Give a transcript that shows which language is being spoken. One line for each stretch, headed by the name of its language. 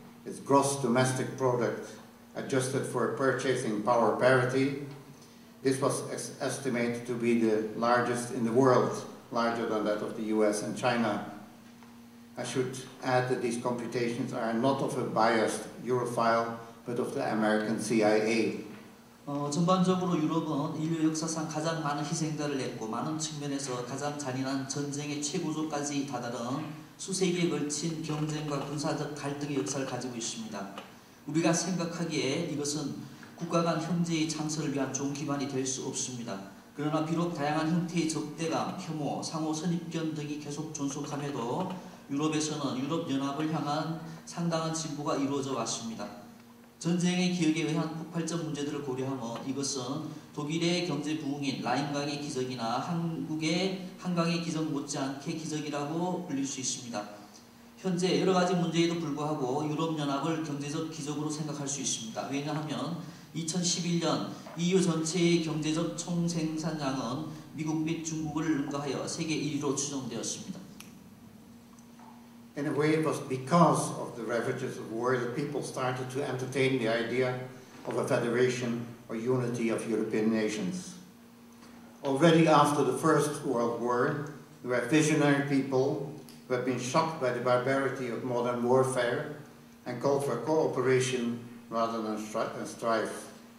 English: its gross domestic product adjusted for purchasing power parity. This was estimated to be the largest in the world, larger than that of the US and China. I should add that these computations are not of a biased Europhile, but of the American CIA.
Korean: 전반적으로 유럽은 인류 역사상 가장 많은 희생자를 냈고 많은 측면에서 가장 잔인한 전쟁의 최고조까지 다다른 수세기에 걸친 경쟁과 군사적 갈등의 역사를 가지고 있습니다. 우리가 생각하기에 이것은 국가 간 형제의 창설을 위한 좋은 기반이 될 수 없습니다. 그러나 비록 다양한 형태의 적대감, 혐오, 상호 선입견 등이 계속 존속함에도 유럽에서는 유럽연합을 향한 상당한 진보가 이루어져 왔습니다. 전쟁의 기억에 의한 폭발적 문제들을 고려하면 이것은 독일의 경제 부흥인 라인강의 기적이나 한국의 한강의 기적 못지않게 기적이라고 불릴 수 있습니다. 현재 여러 가지 문제에도 불구하고 유럽연합을 경제적 기적으로 생각할 수 있습니다. 왜냐하면 2011년 EU 전체의 경제적 총생산량은 미국 및 중국을 능가하여 세계 1위로 추정되었습니다.
English: In a way, it was because of the ravages of war that people started to entertain the idea of a federation or unity of European nations. Already after the First World War, there were visionary people who had been shocked by the barbarity of modern warfare and called for cooperation rather than strife.